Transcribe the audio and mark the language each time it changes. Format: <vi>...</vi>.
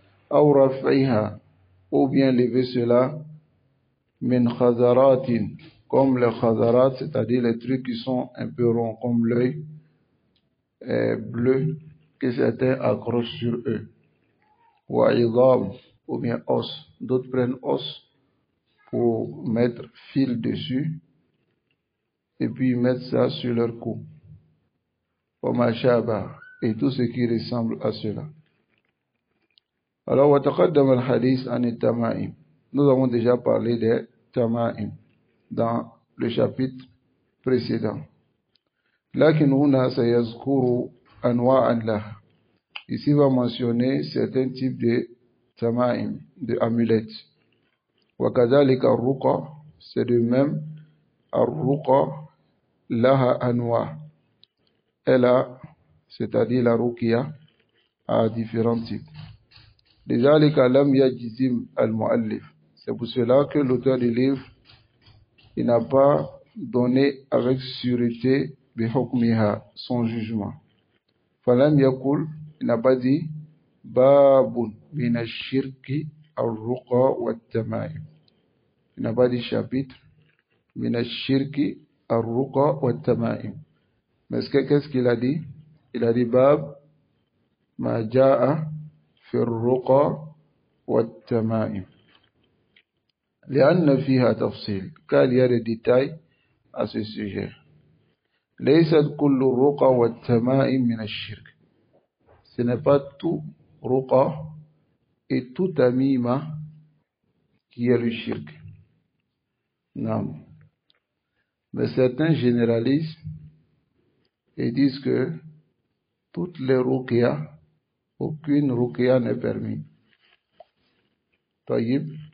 <ar>Aw raf'iha,</ar> <fr>ou bien lever cela</fr> <ar>min khazaratin,</ar> <fr>comme les khazarat, c'est-à-dire les trucs qui sont un peu ronds, comme l'œil bleu que certains accrochent sur eux.</fr> <ar>Wa idam,</ar> <fr>ou bien os. D'autres prennent os pour mettre fil dessus et puis mettre ça sur leur cou.</fr> <ar>Wa ma shaba,</ar> <fr>et tout ce qui ressemble à cela. Alors,</fr> <ar>وتقدم الحديث عن التمائم.</ar> <fr>Nous avons déjà parlé des tamaim dans le chapitre précédent.</fr> <ar>لكن هنا سيذكر أنواعا لها.</ar> <fr>Ici, va mentionner certains types de tamaim, de amulettes.</fr> <ar>وكذلك الرقى,</ar> <fr>c'est de même,</fr> <ar>الرقى لها أنواع.</ar> <fr>Elle a, c'est-à-dire la ruqya, a différents types.</fr> <ar>لذلك لم يجزم المؤلف.</ar> <fr>C'est pour cela que l'auteur du livre, il n'a pas donné avec sûreté</fr> <ar>بحكمها,</ar> <fr>son jugement.</fr> <ar>فلم يقل,</ar> <fr>il n'a pas dit</fr> <ar>باب من الشرك الرقى والتمائم.</ar> <fr>Il n'a pas dit chapitre</fr> <ar>من الشرك الرقى والتمائم.</ar> <fr>Mais qu'est-ce qu'il a dit? Il a dit</fr> <ar>باب ما جاء في الرقى والتمائم لأن فيها تفصيل,</ar> <fr>car il y a des détails à ce sujet.</fr> <ar>ليست كل الرقى والتمائم من الشرك.</ar> <fr>Ce n'est pas tout ruqa et tout tamima qui est le shirk. Non. Mais certains généralisent et disent que toutes les ruqya, aucune ruqya n'est permis. Taïb.</fr>